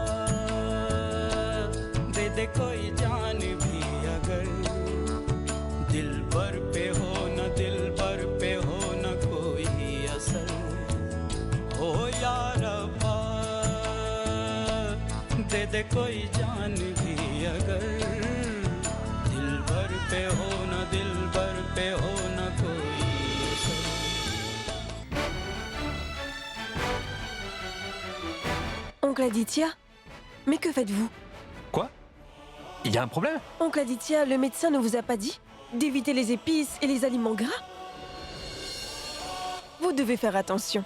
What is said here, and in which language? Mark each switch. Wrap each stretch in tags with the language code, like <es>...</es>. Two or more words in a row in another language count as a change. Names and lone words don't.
<hi>दे दे कोई जान भी अगर दिल भर पे हो न दिल भर पे हो न कोई असर हो या रब्बा दे दे कोई जान भी अगर दिल भर पे हो न दिल भर पे हो न कोई असर</hi> <fr>Oncle Aditya, mais que faites-vous? Quoi? Il y a un problème? Oncle Aditya, le médecin ne vous a pas dit d'éviter les épices et les aliments gras? Vous devez faire attention.</fr>